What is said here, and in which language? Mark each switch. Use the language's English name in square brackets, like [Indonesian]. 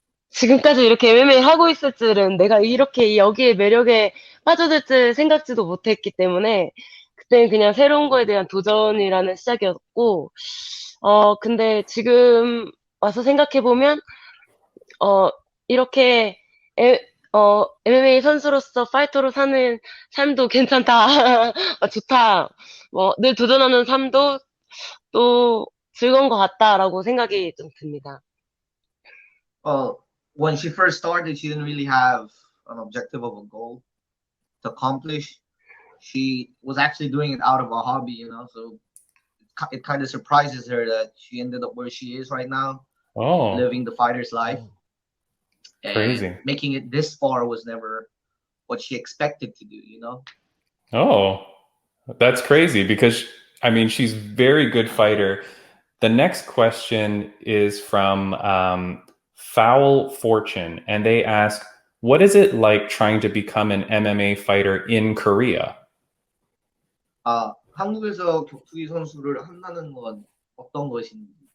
[Korean] 지금까지 이렇게 MMA 하고 있을 줄은 내가 이렇게 여기에 매력에 빠져들 줄 생각지도 못했기 때문에 그때는 그냥 새로운 거에 대한 도전이라는 시작이었고, 근데 지금 와서 생각해보면, 이렇게 MMA 선수로서 파이터로 사는 삶도 괜찮다. 좋다. 뭐, 늘 도전하는 삶도 또 즐거운 것 같다라고 생각이 좀 듭니다. [English] When she first started, she didn't really have an objective of a goal to accomplish. She was actually doing it out of a hobby, you know, so it kind of surprises her that she ended up where she is right now, living the fighter's life. And crazy. Making it this far was never what she expected to do, you know? Oh, that's crazy because, I mean, she's a very good fighter. The next question is from Foul Fortune, and they ask, what is it like trying to become an MMA fighter in Korea? [Korean] 한국에서 격투기 선수를 한다는 건 어떤 것인지.